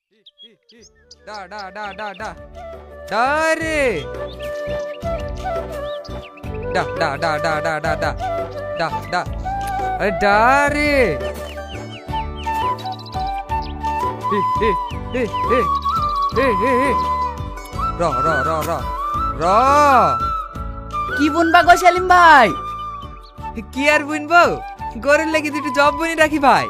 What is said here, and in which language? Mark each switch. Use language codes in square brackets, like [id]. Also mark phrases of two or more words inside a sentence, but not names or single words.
[bn] ডা ডা ডা ডা ডা ডা রে ডা ডা ডা ডা ডা ডা ডা ডা ডা আরে ডা রে হে হে হে হে হে হে হে র র র র র কি বুনবা গো সেলিম ভাই? কি আর বুনবো, গরুর লাগি দুটো জব বুনি রাখি ভাই।